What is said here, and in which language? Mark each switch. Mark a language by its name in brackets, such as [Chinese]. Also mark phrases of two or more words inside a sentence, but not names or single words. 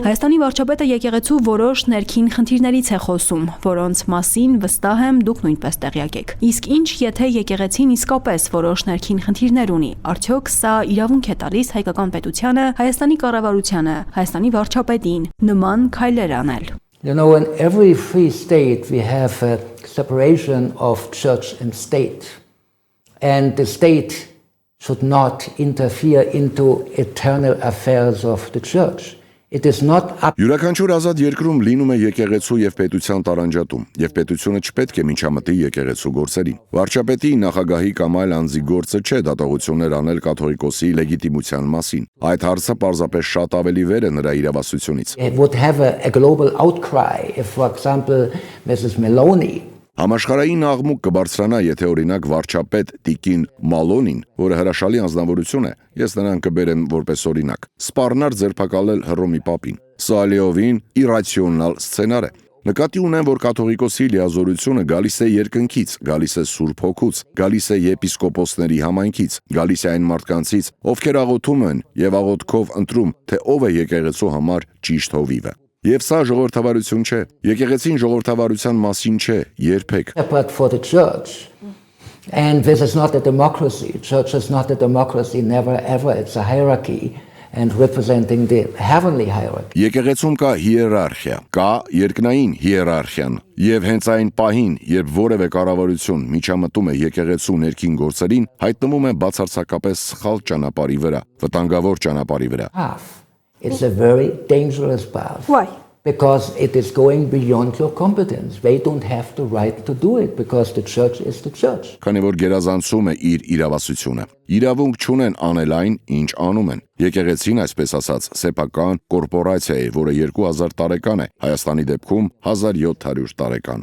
[Armenian] Հայաստանի վարչապետը եկեղեցու որոշ ներքին խնդիրներից է խոսում, որոնց մասին վստահ եմ դուք նույնպես տեղյակ եք։ Իսկ ինչ եթե եկեղեցին իսկապես որոշ ներքին խնդիրներ ունի, արդյոք սա իրավունք է տալիս հայկական պետությանը, Հայաստանի կառավարությանը, Հայաստանի վարչապետին նման քայլեր անել։ [English] You know, in every free state we have a separation of church and state. And the state should not interfere into eternal affairs of the church. It is not up [Armenian] Յուրաքանչյուր ազատ երկրում լինում է եկեղեցու եւ պետության տարանջատում, եւ պետությունը չպետք է միջամտի եկեղեցու գործերին։ Վարչապետի, նախագահի կամ այլ անձի գործը չէ դատողություններ անել կաթողիկոսի լեգիտիմության մասին։ Այդ հարցը պարզապես շատ ավելի վեր է նրա իրավասությունից։ [English] It would have a global outcry if, for example, Mrs. Meloni [Armenian] Համաշխարհային աղմուկ կբարձրանա, եթե օրինակ վարչապետ Տիկին Մալոնին, որը հրաշալի անձնավորություն է, ես նրան կբերեմ որպես օրինակ, սպառնար ձերբակալել Հռոմի պապին։ Սա լիովին իրացիոնալ սցենար է։ Նկատի ունեմ, որ կաթողիկոսի լիազորությունը գալիս է երկնքից, գալիս է Սուրբ Հոգուց, գալիս է եպիսկոպոսների համայնքից, գալիս է այն մարդկանցից, ովքեր աղոթում են եւ աղոթքով ընտրում, թե ով է եկեղեցու համար ճիշտ հովիվը։ Եվ սա ժողովրդավարություն չէ։ Եկեղեցին ժողովրդավարության մասին չէ, երբեք։ [English] separate for the church. And this is not a democracy. Church is not a democracy, never ever. It's a hierarchy and representing the heavenly hierarchy. [Armenian] Եկեղեցում կա հիերարխիա, կա երկնային հիերարխիան, եւ հենց այն պահին, երբ որևէ կառավարություն միջամտում է եկեղեցու ներքին գործերին, հայտնվում է բացարձակապես սխալ ճանապարհի վրա, վտանգավոր ճանապարհի վրա։ [English] Path. It's a very dangerous path. Why? Because it is going beyond your competence. They don't have the right to do it because the church is the church. [Armenian] Քանի որ գերազանցում է իր իրավասությունը։ Իրավունք չունեն անել այն, ինչ անում են։ Եկեղեցին, այսպես ասած, սեփական կորպորացիա է, որը 2000 տարեկան է, Հայաստանի դեպքում 1700 տարեկան։